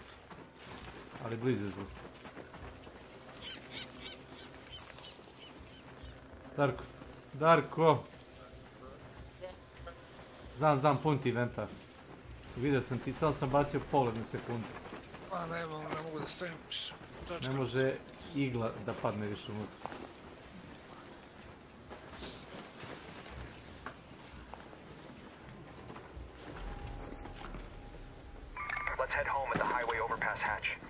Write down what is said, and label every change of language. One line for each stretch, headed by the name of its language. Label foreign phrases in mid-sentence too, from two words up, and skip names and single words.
Serbian: Ali blizu je. Darko! Znam, pun ti inventar. Vidio sam ti, samo sam bacio pogled na sekundu. Pa ne mogu da stavim Ne može igla da padne više unutra.
English: Let's head home at the highway overpass hatch.